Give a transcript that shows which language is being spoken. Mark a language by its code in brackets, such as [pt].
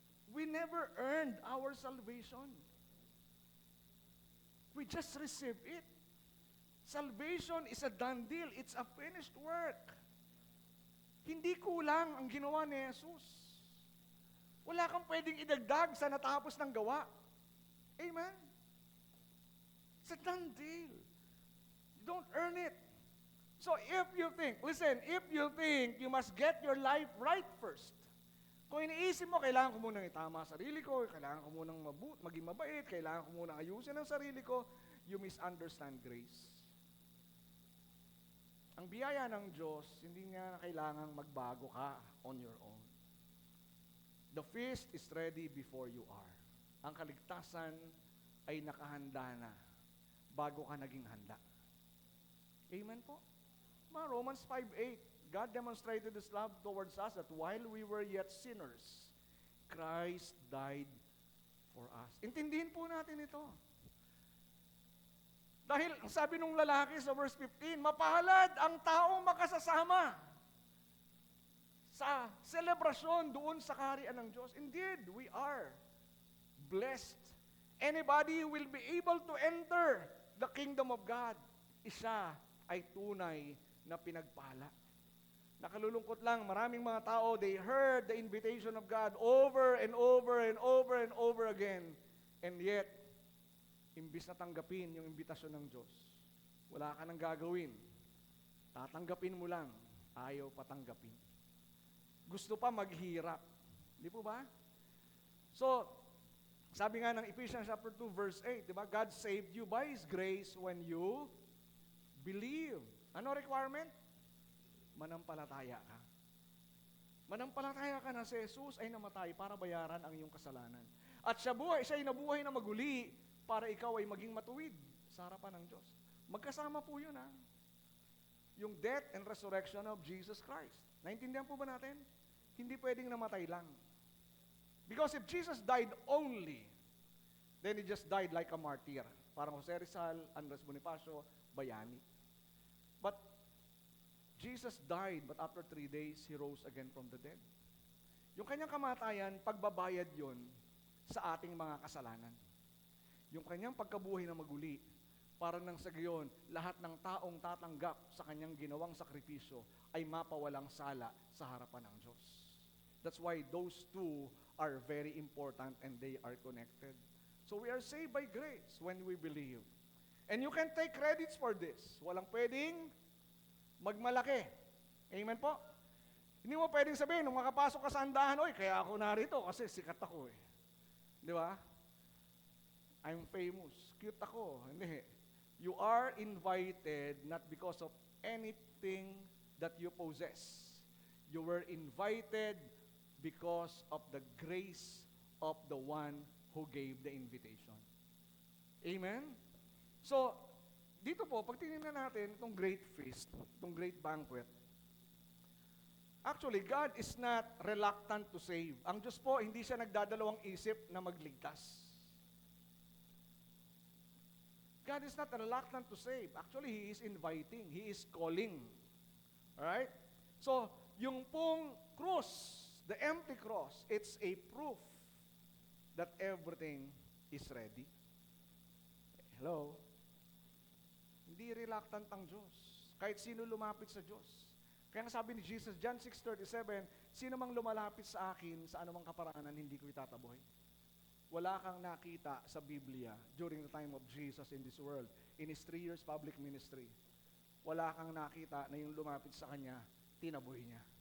[en] We never earned our salvation. We just receive it. Salvation is a done deal. It's a finished work. [tl] Hindi kulang ang ginawa ni Jesus. Wala kang pwedeng idagdag sa natapos ng gawa. [en] Amen? It's a done deal. You don't earn it. So if you think you must get your life right first. [tl] Kung iniisip mo, kailangan ko munang itama sarili ko, kailangan ko munang maging mabait, kailangan ko munang ayusin ang sarili ko, [en] you misunderstand grace. [tl] Ang biyaya ng Diyos, hindi niya kailangang magbago ka [en] on your own. The feast is ready before you are. [tl] Ang kaligtasan ay nakahanda na bago ka naging handa. Amen po? [en] Romans 5:8, God demonstrated His love towards us that while we were yet sinners, Christ died for us. [tl] Intindihin po natin ito. Dahil ang sabi nung lalaki sa verse 15, mapalad ang taong makasasama sa selebrasyon doon sa kaharian ng Diyos. [en] Indeed, we are blessed. Anybody who will be able to enter the kingdom of God, [tl] isa ay tunay na pinagpala. Nakalulungkot lang, maraming mga tao, [en] they heard the invitation of God over and over and over and over again. And yet, [tl] imbis na tanggapin yung imbitasyon ng Diyos, wala ka nang gagawin. Tatanggapin mo lang, ayaw patanggapin. Gusto pa maghirap. Di po ba? So, sabi nga ng Ephesians chapter 2 verse 8, di ba? [en] God saved you by His grace when you believe. [tl] Ano requirement? Manampalataya ka. Manampalataya ka na si Jesus ay namatay para bayaran ang iyong kasalanan. At siya ay nabuhay na maguli para ikaw ay maging matuwid sa harapan ng Diyos. Magkasama po yun, ha? [en] Yung death and resurrection of Jesus Christ. [tl] Naintindihan po ba natin? Hindi pwedeng namatay lang. [en] Because if Jesus died only, then He just died like a martyr. Parang Jose Rizal, Andres Bonifacio, bayani. But Jesus died, but after 3 days, He rose again from the dead. [tl] Yung kanyang kamatayan, pagbabayad yon sa ating mga kasalanan. Yung kanyang pagkabuhay na maguli, para nang sa gayon, lahat ng taong tatanggap sa kanyang ginawang sakripisyo ay mapawalang sala sa harapan ng Diyos. [en] That's why those two are very important and they are connected. So we are saved by grace when we believe. And you can take credits for this. [tl] Walang pwedeng magmalaki. Amen po? Hindi mo pwedeng sabihin, nung makapasok ka sa andahan, oy, kaya ako narito kasi sikat ako eh. Di ba? [en] I'm famous. [tl] Cute ako. Hindi. [en] You are invited not because of anything that you possess. You were invited because of the grace of the one who gave the invitation. Amen? [tl] So, dito po, pag tinignan natin itong [en] great feast, itong great banquet, actually, God is not reluctant to save. [tl] Ang Diyos po, hindi siya nagdadalawang isip na magligtas. [en] God is not reluctant to save. Actually, He is inviting. He is calling. Alright? [tl] So, yung pong [en] cross, the empty cross, it's a proof that everything is ready. Hello? [tl] Hindi reluctant ang Diyos. Kahit sino lumapit sa Diyos. Kaya nga sabi ni Jesus, John 6:37, sino mang lumalapit sa akin sa anumang kaparaanan, hindi ko itataboy. Wala kang nakita sa Biblia [en] during the time of Jesus in this world, in His 3 years public ministry. [tl] Wala kang nakita na yung lumapit sa Kanya, tinaboy niya.